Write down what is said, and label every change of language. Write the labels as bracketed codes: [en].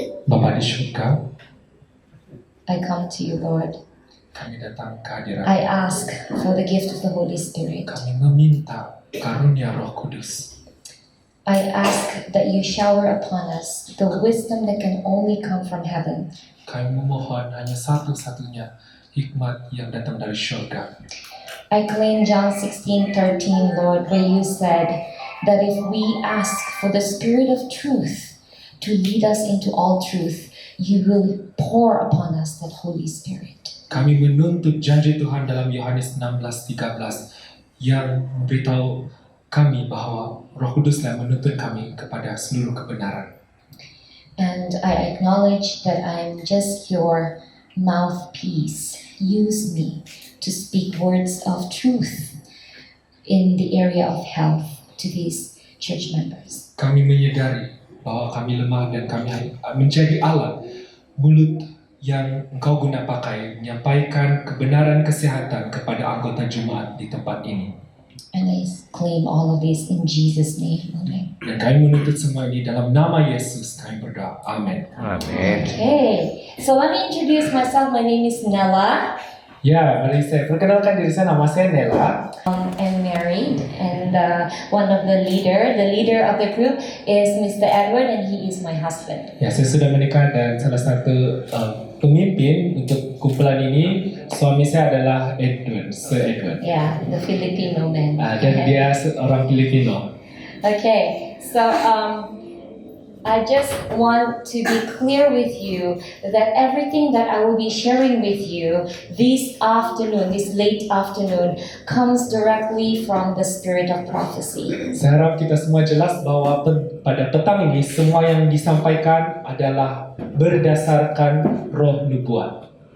[id] Bapa di surga, [en] I come to you, Lord. [id] kami datang ke hadirat. [en] I ask for the gift of the Holy Spirit. [id] Kami meminta karunia Roh Kudus. [en] I ask that you shower upon us the wisdom that can only come from heaven. [id] Kami memohon hanya satu-satunya hikmat yang datang dari surga. [en] I claim John 16:13, Lord, where you said that if we ask for the Spirit of truth to lead us into all truth, you will pour upon us that Holy Spirit. [id] Kami menuntut janji Tuhan dalam Yohanes 16:13 yang memberitahu kami bahwa Roh Kuduslah menuntun kami kepada seluruh kebenaran. [en] And I acknowledge that I'm just your mouthpiece. Use me to speak words of truth in the area of health to these church members. [id] Kami menyadari bahwa kami lemah dan kami menjadi alat mulut yang Engkau guna pakai menyampaikan kebenaran kesehatan kepada anggota jemaat di tempat ini. [en] And I claim all of this in Jesus' name. Amen. [id] Dan kami menuntut semua ini dalam nama Yesus kami berdoa. Amin. Amin. [en] Okay, so let me introduce myself. My name is Nella. [id] Ya, mari saya perkenalkan diri saya, nama saya Nella. [en] I'm married, and one of the leader of the group is Mr. Edward, and he is my husband. [id] Ya, saya sudah menikah dan salah satu pemimpin untuk kumpulan ini, suami saya adalah Edward, Sir Edward. [en] Yeah, the Filipino man. [id] Dan dia seorang Filipino. [en] Okay, so I just want to be clear with you that everything that I will be sharing with you this afternoon, this late afternoon, comes directly from the spirit of prophecy. [id] Saya harap kita semua jelas bahwa pada petang ini semua yang disampaikan adalah berdasarkan roh nubuat.